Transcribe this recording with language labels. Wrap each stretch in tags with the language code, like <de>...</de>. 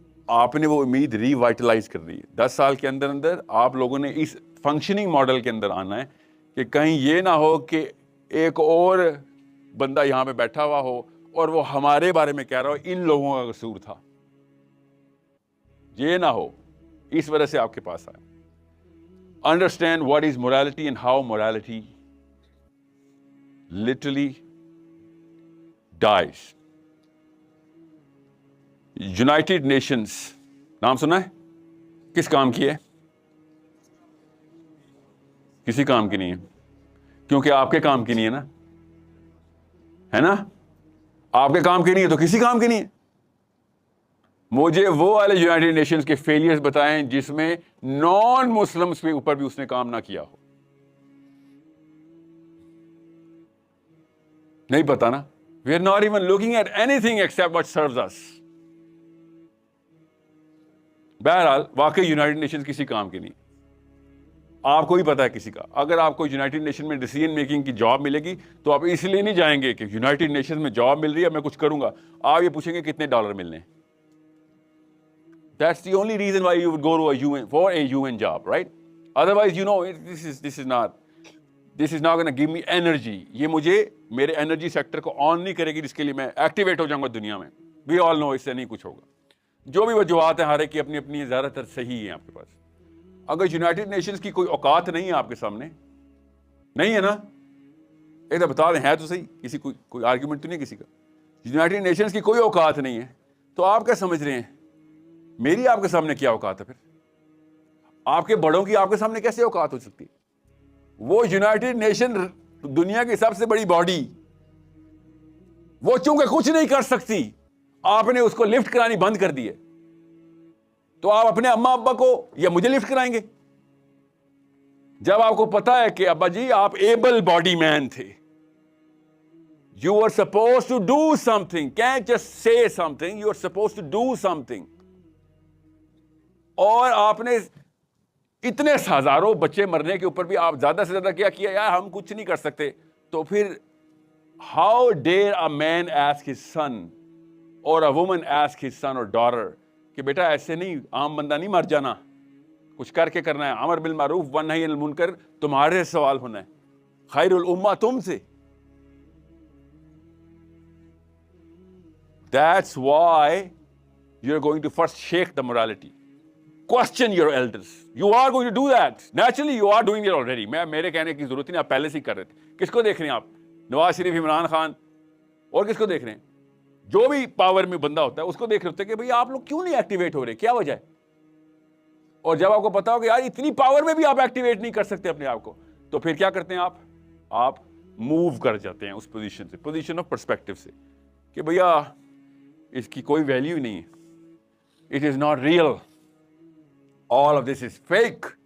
<ur>آپ نے وہ امید ری وائٹلائز کر دی ہے. 10 سال کے اندر اندر آپ لوگوں نے اس فنکشننگ ماڈل کے اندر آنا ہے کہ کہیں یہ نہ ہو کہ ایک اور بندہ یہاں پہ بیٹھا ہوا ہو اور وہ ہمارے بارے میں کہہ رہا ہو ان لوگوں کا قصور تھا. یہ نہ ہو، اس وجہ سے آپ کے پاس آئے.</ur> <en>Understand what is morality and how morality literally dies.</en> <ur>United nations نام سنا ہے؟ کس کام کی ہے؟ کسی کام کی نہیں ہے، کیونکہ آپ کے کام کی نہیں ہے نا. آپ کے کام کی نہیں ہے تو کسی کام کی نہیں ہے. مجھے وہ والے یونائٹیڈ نیشنز کے فیلئرز بتائیں جس میں نان مسلمس کے اوپر بھی اس نے کام نہ کیا ہو. نہیں پتا نا.</ur> <en>We are not even looking at anything except what serves us.</en> <ur>بہرحال واقعی یونائٹیڈ نیشنز کسی کام کی نہیں. آپ کو ہی پتا ہے کسی کا. اگر آپ کو یونائٹیڈ نیشن میں ڈیسیژن میکنگ کی جاب ملے گی تو آپ اس لیے نہیں جائیں گے کہ یونائٹیڈ نیشن میں جاب مل رہی ہے میں کچھ کروں گا. آپ یہ پوچھیں گے کتنے ڈالر ملنے.</ur> <en>That's the only reason why you would go to a UN for a UN job, right? Otherwise, you know, this is not going to give me energy.</en> <ur>یہ مجھے میرے انرجی سیکٹر کو آن نہیں کرے گی جس کے لیے میں ایکٹیویٹ ہو جاؤں گا دنیا میں.</ur> <en>We all know</en> <ur>اس سے نہیں کچھ ہوگا. جو بھی وجوہات ہیں ہر ایک کی اپنی اپنی زیادہ تر صحیح ہیں آپ کے پاس. اگر یونائٹیڈ نیشنز کی کوئی اوقات نہیں ہے آپ کے سامنے، نہیں ہے نا، ایک تو بتا دیں ہے تو صحیح. کسی کوئی آرگیومنٹ تو نہیں کسی کا. یونائٹیڈ نیشنز کی کوئی اوقات نہیں ہے تو آپ کیا سمجھ رہے ہیں میری آپ کے سامنے کیا اوقات ہے؟ پھر آپ کے بڑوں کی آپ کے سامنے کیسے اوقات ہو سکتی؟ وہ یونائٹیڈ نیشن دنیا کی سب سے بڑی باڈی، وہ چونکہ کچھ نہیں کر سکتی، آپ نے اس کو لفٹ کرانی بند کر دی ہے، تو آپ اپنے اما ابا کو یا مجھے لفٹ کرائیں گے؟ جب آپ کو پتا ہے کہ ابا جی آپ ایبل باڈی مین تھے،</ur> <en>you were supposed to do something,</en> <ur>can't just say something, you are supposed to do something. اور آپ نے اتنے ہزاروں بچے مرنے کے اوپر بھی آپ زیادہ سے زیادہ کیا کیا یار ہم کچھ نہیں کر سکتے. تو پھر</ur> <en>how dare a man ask his son or a woman ask his son or daughter</en> <ur>کہ بیٹا ایسے نہیں، عام بندہ نہیں مر جانا، کچھ کر کے کرنا ہے. امر بالمعروف ونہی عن المنکر تمہارے سوال ہونا ہے, خیر الامہ تم سے.</ur> <en>That's why you're going to first shake the morality. Question your elders. You are going to do that. Naturally, you are doing it already.</en> <ur>میرے کہنے کی ضرورت نہیں, آپ پہلے سے ہی کر رہے تھے. کس کو دیکھ رہے ہیں آپ؟ نواز شریف, عمران خان, اور کس کو دیکھ رہے ہیں؟ جو بھی پاور میں بندہ ہوتا ہے اس کو دیکھ رہے ہوتے ہیں کہ بھئی آپ لوگ کیوں نہیں ایکٹیویٹ ہو رہے, کیا وجہ ہے؟ اور جب آپ کو پتا ہو کہ یار اتنی پاور میں بھی آپ ایکٹیویٹ نہیں کر سکتے اپنے آپ کو, تو پھر کیا کرتے ہیں آپ موو کر جاتے ہیں اس پوزیشن سے, پوزیشن آف پرسپیکٹو سے, کہ بھیا اس کی کوئی ویلیو نہیں ہے,</ur> <en>It is not real, all of this is fake.</en>